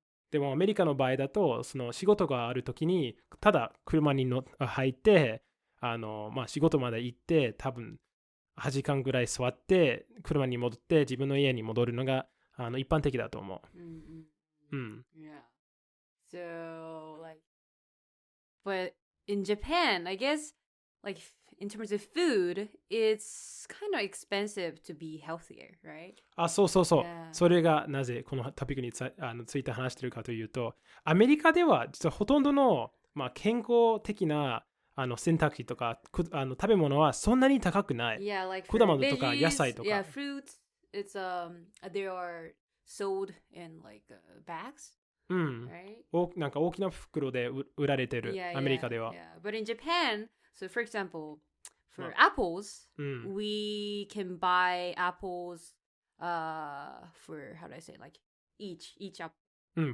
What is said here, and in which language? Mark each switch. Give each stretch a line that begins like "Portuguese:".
Japanese: でもアメリカの場合だと、その仕事があるときに、ただ車に入って、まあ仕事まで行って、多分8時間ぐらい座って、車に戻って自分の家に戻るのが一般的だと思う。
English: Yeah. So, like, but in Japan, I guess, like, in terms of food, it's kind of expensive to be healthier, right?
Japanese: そう。
English: Yeah.
Japanese: それがなぜこのトピックについて話しているかというと、アメリカでは実はほとんどの、まあ、健康的な選択肢とか食べ物はそんなに高くない。
English: Yeah, like
Japanese: 果物とか野菜とか。
English: Yeah, fruits, it's, they are sold in, like, bags. Right?
Japanese: なんか大きな袋で売られてる、アメリカでは。
English: Yeah. But in Japan, so for example, for apples, we can buy apples for, how do I say, like each apple.